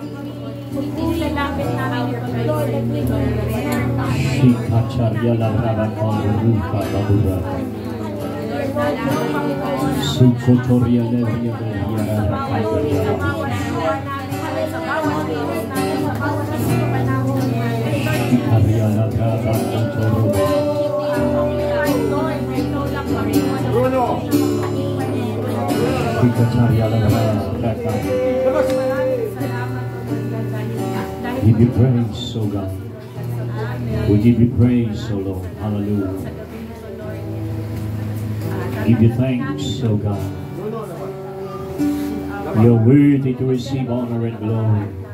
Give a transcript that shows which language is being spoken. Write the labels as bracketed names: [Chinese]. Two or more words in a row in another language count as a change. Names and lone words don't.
[English] Shikacharya Lavravakamarupa Babura Sukotoria Levia Shikaria Lavravakamarupa Shikacharya Lavravakamarupa. Give you praise, O God. We give you praise, O Lord. Hallelujah. Give you thanks, O God. You're worthy to receive honor and glory.